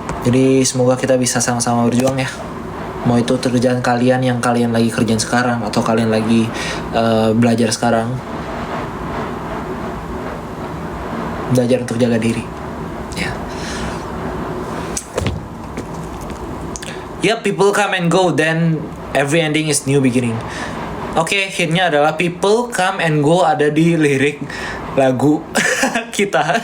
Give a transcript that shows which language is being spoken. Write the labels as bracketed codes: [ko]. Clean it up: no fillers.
[id] Jadi semoga kita bisa sama-sama berjuang ya. Mau itu kerjaan kalian yang kalian lagi kerjain sekarang, atau kalian lagi belajar sekarang, belajar untuk jaga diri ya. [en] Yeah, people come and go, then every ending is new beginning. [id] Oke, hitnya adalah [en] people come and go [id] ada di lirik lagu kita.